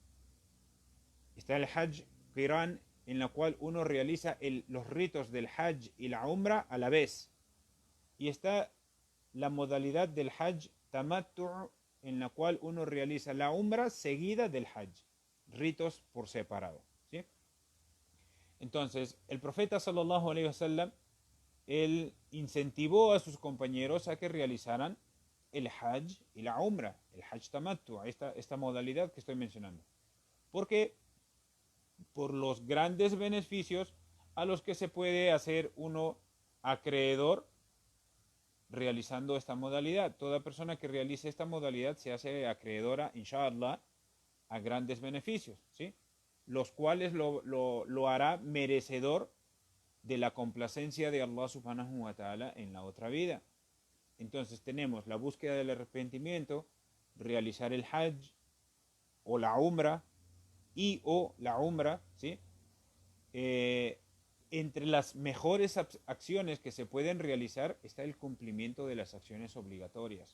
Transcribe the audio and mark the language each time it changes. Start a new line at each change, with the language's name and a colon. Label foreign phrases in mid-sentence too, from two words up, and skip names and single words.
Spanish: Está el
Arabic: حج قران,
Spanish: en la cual uno realiza los ritos del hajj y la umra a la vez. Y está la modalidad del
Arabic: حج تمتع,
Spanish: en la cual uno realiza la umra seguida del hajj, ritos por separado, ¿sí? Entonces, el profeta
Arabic: صلى الله عليه وسلم,
Spanish: él incentivó a sus compañeros a que realizaran el hajj y la umra, el
Arabic: حج تمتع,
Spanish: esta modalidad que estoy mencionando. Porque por los grandes beneficios a los que se puede hacer uno acreedor realizando esta modalidad. Toda persona que realice esta modalidad se hace acreedora, inshallah, a grandes beneficios, ¿sí? Los cuales lo hará merecedor de la complacencia de Allah
Arabic: سبحانه وتعالى
Spanish: en la otra vida. Entonces tenemos la búsqueda del arrepentimiento, realizar el hajj o la umra, ¿sí? entre las mejores acciones que se pueden realizar está el cumplimiento de las acciones obligatorias.